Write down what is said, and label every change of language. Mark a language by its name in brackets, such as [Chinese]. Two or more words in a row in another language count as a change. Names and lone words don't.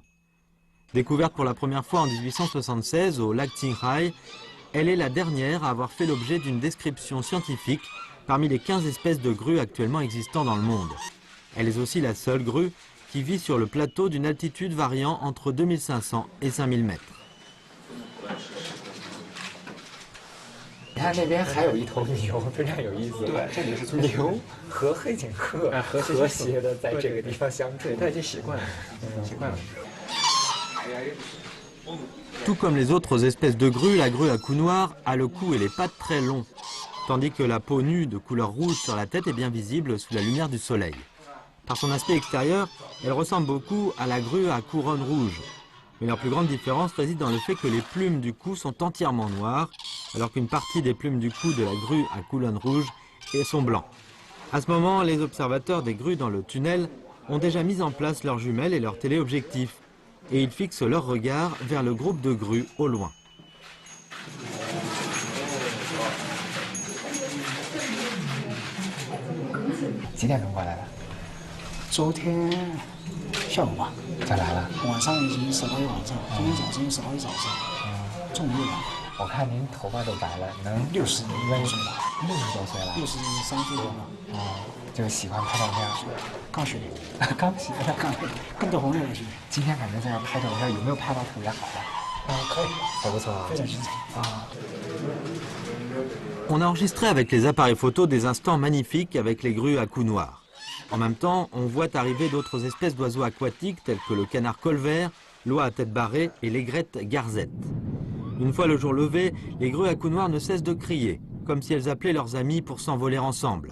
[French] Découverte pour la première fois en 1876 au lac Qinghai, elle est la dernière à avoir fait l'objet d'une description scientifique parmi les 15 espèces de grues actuellement existant dans le monde. Elle est aussi la seule grue qui vit sur le plateau d'une altitude variant entre 2500 et 5000 mètres. [Chinese] 你看那边还有一头牛，非常有意思。对，这里是牛和黑颈鹤和谐的在这个地方相处。它已经习惯了，习惯了。 [French] Tout comme les autres espèces de grues, la grue à cou noir a le cou et les pattes très longs, tandis que la peau nue de couleur rouge sur la tête est bien visible sous la lumière du soleil. Par son aspect extérieur, elle ressemble beaucoup à la grue à couronne rouge. Mais leur plus grande différence réside dans le fait que les plumes du cou sont entièrement noires, alors qu'une partie des plumes du cou de la grue à couronne rouge sont blancs. À ce moment, les observateurs des grues dans le tunnel ont déjà mis en place leurs jumelles et leurs téléobjectifs, et ils fixent leur regard vers le groupe de grues au loin. [Chinese] 几点钟过来的？昨天下午吧，才来了。晚上已经10号晚上，今天早晨10号早上，中午了。我看您头发都白了，能 60多岁了，60多岁了，63岁多了。就喜欢拍照片。刚学的，刚学的，跟着朋友学。今天感觉在这拍照片，有没有拍到特别好的？可以，还不错啊，非常精彩啊。 [French] On a enregistré avec les appareils photo des instants magnifiques avec les grues à cou noir. En même temps, on voit arriver d'autres espèces d'oiseaux aquatiques tels que le canard colvert, l'oie à tête barrée et l'aigrette garzette. Une fois le jour levé, les grues à cou noir ne cessent de crier, comme si elles appelaient leurs amis pour s'envoler ensemble.